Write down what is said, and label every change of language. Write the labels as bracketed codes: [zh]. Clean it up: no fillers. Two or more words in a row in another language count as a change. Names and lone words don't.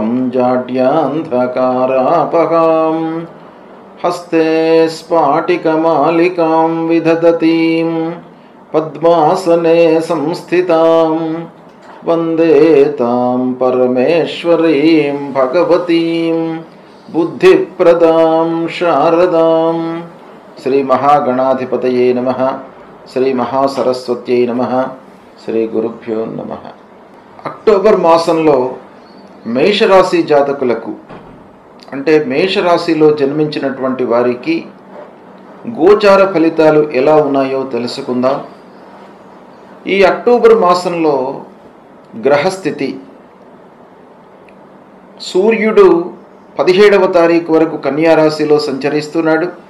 [sa] जाड्यान्धकारापहां हस्ते स्फाटिकमालिकां विदधतीं पद्मासने संस्थितां वन्दे तां परमेश्वरीं भगवतीं बुद्धिप्रदां शारदां। श्री महागणाधिपतये नमः। श्री महासरस्वत्यै नमः। శ్రీ గురుభ్యో నమః. [te] అక్టోబర్ మాసంలో మేషరాశి జాతకులకు అంటే మేషరాశిలో జన్మించినటువంటి వారికి గోచార ఫలితాలు ఎలా ఉన్నాయో తెలుసుకుందాం. ఈ అక్టోబర్ మాసంలో గ్రహస్థితి సూర్యుడు 17వ తారీఖు వరకు కన్యా రాశిలో సంచరిస్తున్నాడు.